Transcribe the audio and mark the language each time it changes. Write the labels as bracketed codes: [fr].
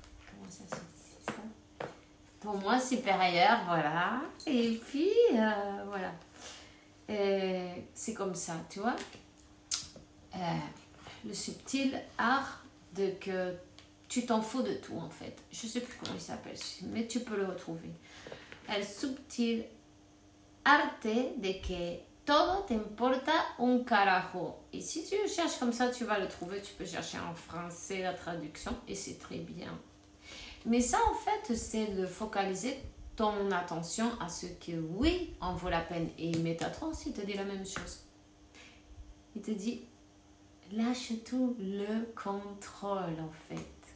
[fr] comment ça se dit ça? Ton moi supérieur, voilà. Et puis, voilà. C'est comme ça, tu vois. Le subtil art de que tu t'en fous de tout en fait. Je sais plus comment il s'appelle, mais tu peux le retrouver. [es] El subtil arte de que todo te importa un carajo. [fr] Et si tu cherches comme ça, tu vas le trouver. Tu peux chercher en français la traduction et c'est très bien. Mais ça en fait, c'est de focaliser ton attention à ce que oui, en vaut la peine. Et Métatron aussi te dit la même chose. Il te dit, lâche tout le contrôle en fait.